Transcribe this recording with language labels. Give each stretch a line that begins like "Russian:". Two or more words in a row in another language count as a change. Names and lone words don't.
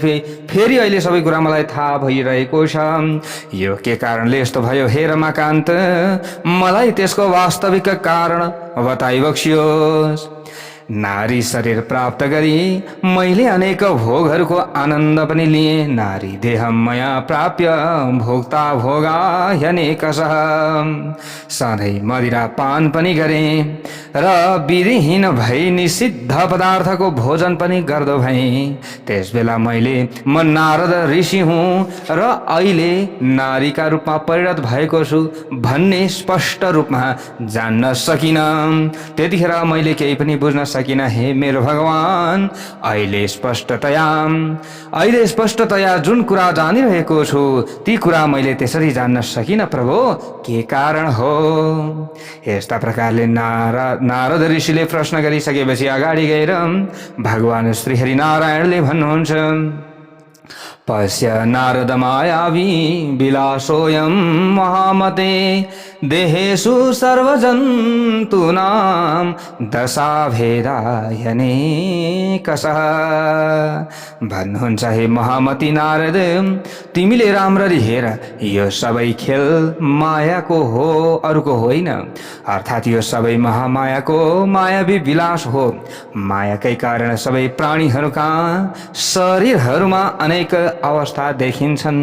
Nepali: फेरि अहिले सबै कुरा मलाई थाहा भइरहेको छ। यो के कारणले यस्तो भयो हे रमाकान्त? मलाई त्यसको वास्तविक कारण बताइबक्सियोस्। नारी शरीर प्राप्त गरी मैले अनेक भोगहरूको आनन्द पनि लिएँ।
Sanskrit: नारी देह मया प्राप्य भोक्ता भोगा अनेकशः।
Nepali: सधैँ मदिरा पान पनि गरेँ र विधिहीन भई निषिद्ध पदार्थको भोजन पनि गर्दो भएँ। त्यस बेला म नारद ऋषि हुँ र अहिले नारीका रूपमा परिणत भएको छु भन्ने स्पष्ट रूपमा जान्न सकिनँ। त्यतिखेर मैले केही पनि बुझ्न सकिन हे मेरो भगवान। अहिले स्पष्टतया जुन कुरा जानिरहेको छु ती कुरा मैले त्यसरी जान्न सकिन प्रभु, के कारण हो? यस्ता प्रकारले नारद ऋषिले प्रश्न गरिसकेपछि अगाडि गएर भगवान श्री हरिनारायणले भन्नुहुन्छ,
Sanskrit: पश्य नारद मायावी विलासोऽयं महामते देहेषु सर्वजन्तूनां दशाभेदायनेकशः।
Nepali: भन्नुहुन्छ, हे महामती नारद, तिमीले राम्ररी हेर, यो सबै खेल मायाको हो, अरूको होइन। अर्थात् यो सबै महामायाको मायावी विलास हो। मायाकै कारण सबै प्राणीहरूका शरीरहरूमा अनेक अवस्था देखिन्छन्।